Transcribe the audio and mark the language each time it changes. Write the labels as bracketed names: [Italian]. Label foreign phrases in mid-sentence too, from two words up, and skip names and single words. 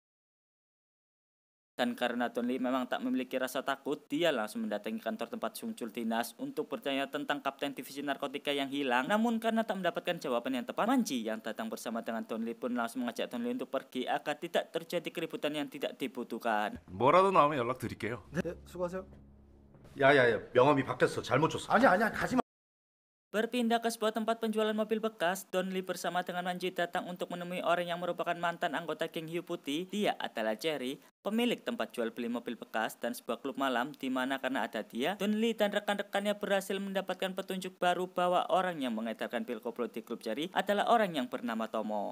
[Indonesian] Dan karena Don Lee memang tak memiliki rasa takut, dia langsung mendatangi kantor tempat Sung Chul dinas untuk bertanya tentang kapten divisi narkotika yang hilang. Namun karena tak mendapatkan jawaban yang tepat, Manji yang datang bersama dengan Don Lee pun langsung mengajak Don Lee untuk pergi agar tidak terjadi keributan yang tidak dibutuhkan. [Korean] 뭐라도 나오면 연락드릴게요. 네, 수고하세요. 야야야, 명함이 바뀌었어. 잘못 줬어. 아니야, 가지 마. [Indonesian] Berpindah ke sebuah tempat penjualan mobil bekas, Don Lee bersama dengan Manji datang untuk menemui orang yang merupakan mantan anggota geng Hiu Putih. Dia adalah Jerry, pemilik tempat jual beli mobil bekas dan sebuah klub malam, di mana karena ada dia, Don Lee dan rekan-rekannya berhasil mendapatkan petunjuk baru bahwa orang yang mengedarkan pil koplo di klub Jerry adalah orang yang bernama Tomo.